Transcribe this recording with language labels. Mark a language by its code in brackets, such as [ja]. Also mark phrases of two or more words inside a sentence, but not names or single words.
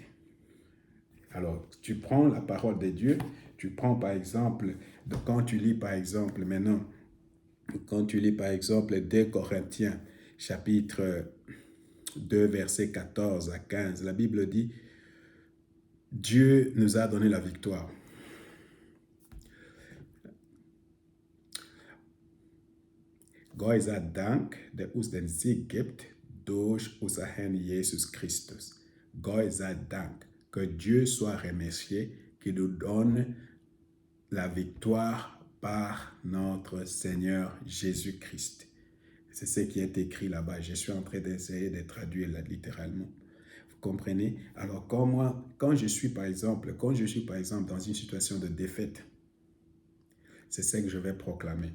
[fr] Alors, tu prends la parole de Dieu, tu prends par exemple, quand tu lis par exemple maintenant, quand tu lis par exemple 2 Corinthiens chapitre 2 versets 14 à 15, la Bible dit, Dieu nous a donné la victoire. [de] Gott sei Dank, der uns den Sieg gibt durch unser Herrn Jesus Christus. Gott sei Dank, [fr] que Dieu soit remercié qui nous donne la victoire par notre Seigneur Jésus-Christ. C'est ce qui est écrit là-bas. Je suis en train d'essayer de traduire là, littéralement. Vous comprenez? Alors, quand je suis par exemple dans une situation de défaite, c'est ce que je vais proclamer.